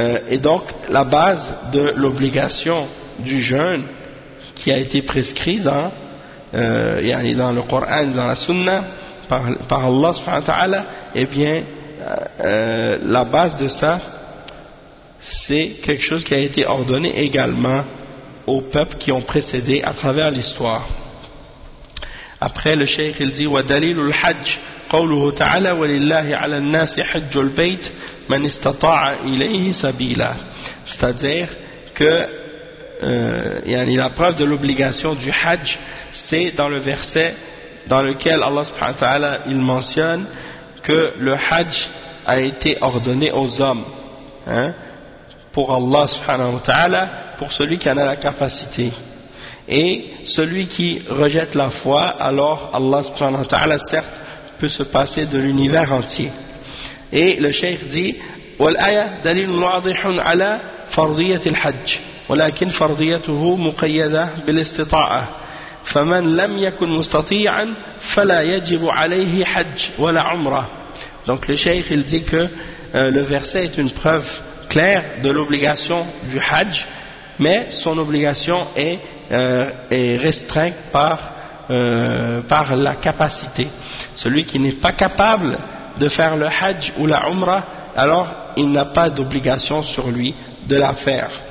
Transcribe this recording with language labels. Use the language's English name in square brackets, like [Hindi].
[French] Et donc la base de l'obligation du jeûne qui a été prescrit dans le Coran, dans la Sunna par Allah subhanahu wa ta'ala, eh bien la base de ça, c'est quelque chose qui a été ordonné également aux peuples qui ont précédé à travers l'histoire. Après, le cheikh il dit [Arabic] وَدَلِيلُ الْحَجِّ قَوْلُهُ تَعَالَى وَلِلَّهِ عَلَى النَّاسِ حَجُّ الْبَيْتِ مَنْ اسْتَطَاعَ إِلَيْهِ سَبِيلًا. [French] C'est-à-dire que la preuve de l'obligation du hajj, c'est dans le verset dans lequel Allah subhanahu wa ta'ala il mentionne que le hajj a été ordonné aux hommes, hein, pour Allah subhanahu wa ta'ala, pour celui qui en a la capacité. Et celui qui rejette la foi, alors Allah subhanahu wa ta'ala certes peut se passer de l'univers entier. Et le cheikh dit [Arabic] وَالْآيَا دَلِيلُ وَاضِحٌ عَلَى فَرْضِيَةِ الْحَجِّ ولكن فرضيته مقيدة بالاستطاعة فمن لم يكن مستطيعا فلا يجب عليه حج ولا عمرة. [French] Donc le cheikh il dit que le verset est une preuve claire de l'obligation du hajj, mais son obligation est restreinte par la capacité. Celui qui n'est pas capable de faire le hajj ou la umra, alors il n'a pas d'obligation sur lui de la faire.